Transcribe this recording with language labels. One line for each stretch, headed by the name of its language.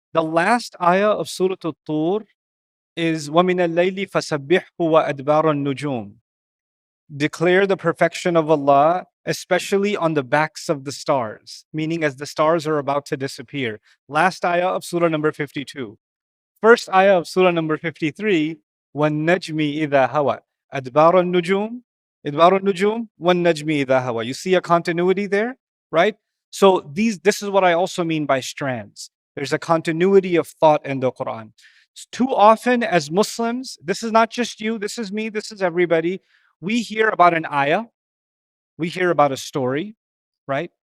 English: The last ayah of Surah Tur is
Arabic: وَمِنَ اللَّيْلِ فَسَبِّحْهُ وَأَدْبَارَ النُّجُومِ.
English: Declare the perfection of Allah especially on the backs of the stars, meaning as the stars are about to disappear. Last ayah of surah number 52. First ayah of surah number 53,
Arabic: وَالنَّجْمِ إِذَا هَوَى أَدْبَارَ النُّجُومِ إِدْبَارُ النُّجُومِ وَالنَّجْمِ إِذَا هَوَى.
English: You see a continuity there, right? So this is what I also mean by strands. There's a continuity of thought in the Quran. Too often as Muslims, this is not just you, this is me, this is everybody, we hear about an ayah, we hear about a story, right?